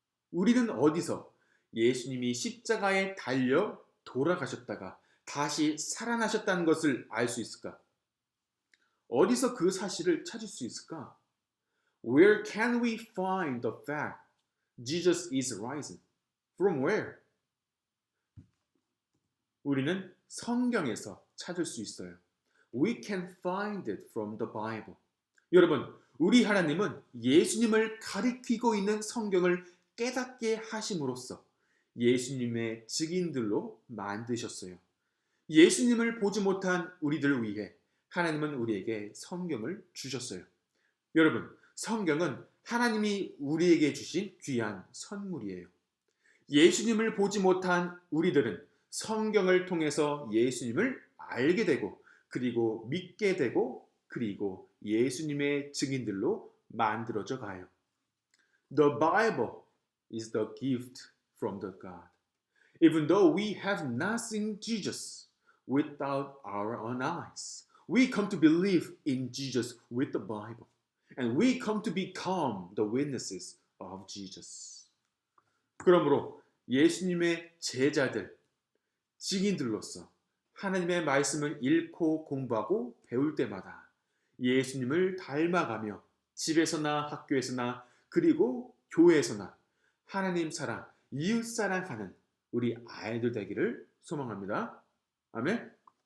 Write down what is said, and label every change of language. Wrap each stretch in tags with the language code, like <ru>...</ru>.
<ko>우리는 어디서 예수님이 십자가에 달려 돌아가셨다가 다시 살아나셨다는 것을 알 수 있을까? 어디서 그 사실을 찾을 수 있을까?</ko> <en>Where can we find the fact Jesus is risen? From where?</en> <ko>우리는 성경에서 찾을 수 있어요.</ko> <en>We can find it from the Bible.</en> <ko>여러분, 우리 하나님은 예수님을 가리키고 있는 성경을 깨닫게 하심으로써 예수님의 증인들로 만드셨어요. 예수님을 보지 못한 우리들을 위해 하나님은 우리에게 성경을 주셨어요. 여러분, 성경은 하나님이 우리에게 주신 귀한 선물이에요. 예수님을 보지 못한 우리들은 성경을 통해서 예수님을 알게 되고 그리고 믿게 되고 그리고 예수님의 증인들로 만들어져 가요.</ko> <en>The Bible is the gift from the God. Even though we have not seen Jesus without our own eyes, we come to believe in Jesus with the Bible. And we come to become the witnesses of Jesus.</en> <ko>그러므로 예수님의 제자들, 증인들로서 하나님의 말씀을 읽고 공부하고 배울 때마다 예수님을 닮아가며 집에서나 학교에서나 그리고 교회에서나 하나님 사랑, 이웃 사랑하는 우리 아이들 되기를 소망합니다. 아멘.</ko>